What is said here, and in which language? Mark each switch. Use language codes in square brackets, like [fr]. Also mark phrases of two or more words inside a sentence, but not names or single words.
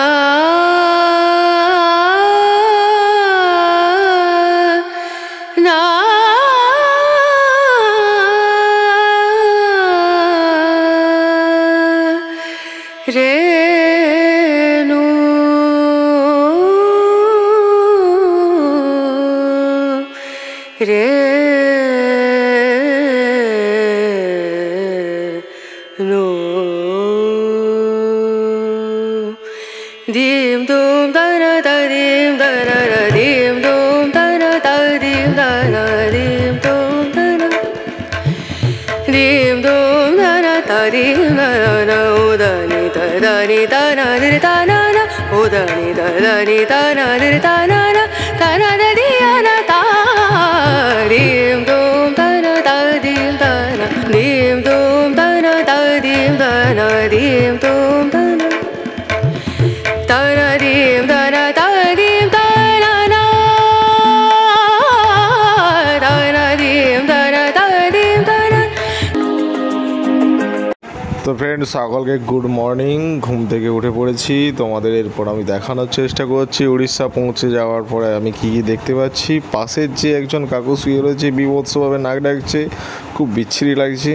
[bn] রেনু রেনু দিম দুম দানা দাদিম দানা দিম দুম দানা দাদিম দানা দিম দুম দানা dim dum na na ta dim na na na o da ni da ni da na di da na na o da ni da ni da na di da na na da na da di na ta dim dum da na ta dim da na dim dum da na ta dim da na dim dum da na ta na dim da na ta dim da na na da na dim da na ta dim da na তো ফ্রেন্ড সকলকে [en] good morning. [bn] ঘুম থেকে উঠে পড়েছি। তোমাদের এরপর আমি দেখানোর চেষ্টা করছি উড়িষ্যা পৌঁছে যাওয়ার পরে আমি কী কী দেখতে পাচ্ছি। পাশের যে একজন কাকু শুয়ে রয়েছে বিভৎসভাবে নাক ডাকছে, খুব বিচ্ছিরি লাগছে।